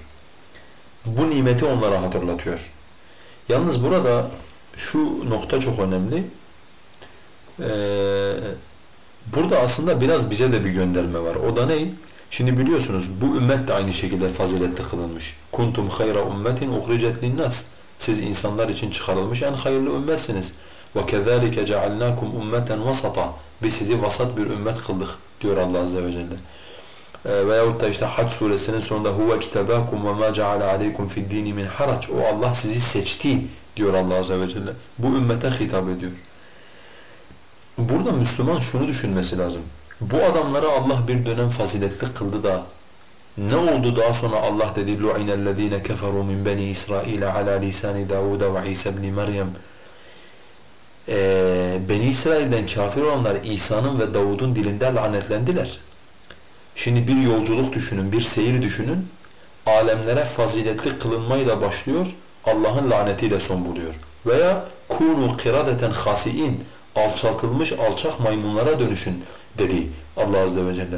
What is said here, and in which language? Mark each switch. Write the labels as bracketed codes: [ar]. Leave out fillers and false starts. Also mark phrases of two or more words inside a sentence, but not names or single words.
[tr] Bu nimeti onlara hatırlatıyor. Yalnız burada şu nokta çok önemli. Burada aslında biraz bize de bir gönderme var. O da ne? Şimdi biliyorsunuz bu ümmet de aynı şekilde faziletli kılınmış. [ar] كنتم خير أمة أخرجت للناس. [tr] Siz insanlar için çıkarılmış en hayırlı ümmetsiniz. [ar] وَكَذَٰلِكَ جَعَلْنَاكُمْ اُمَّةً وَسَطًا [tr] Biz sizi vasat bir ümmet kıldık diyor Allah [ar] عز وجل. [tr] Veyahut da işte Hac suresinin sonunda [ar] هُوَ اجْتَبَاكُمْ وَمَا جَعَلَ عَلَيْكُمْ فِي الدِّينِ مِنْ حَرَجٍ [tr] O Allah sizi seçti diyor Allah [ar] عز وجل. [tr] Bu ümmete hitap ediyor. Burada Müslüman şunu düşünmesi lazım. Bu adamları Allah bir dönem faziletli kıldı da ne oldu daha sonra Allah dedi [ar] لُعِنَ الَّذ۪ينَ كَفَرُوا مِنْ بَنِي إِسْرَائِيلَ عَلَى لِسَانِ دَاوُدَ وَعِيسَى بْنِ مَرْيَمْ [tr] Beni İsrail'den kafir olanlar İsa'nın ve Davud'un dilinde lanetlendiler. Şimdi bir yolculuk düşünün, bir seyir düşünün. Alemlere faziletli kılınmayla başlıyor, Allah'ın lanetiyle son buluyor. Veya [ar] كونوا قردة خاسئين [tr] alçaltılmış alçak maymunlara dönüşün dedi Allah [ar] عز وجل.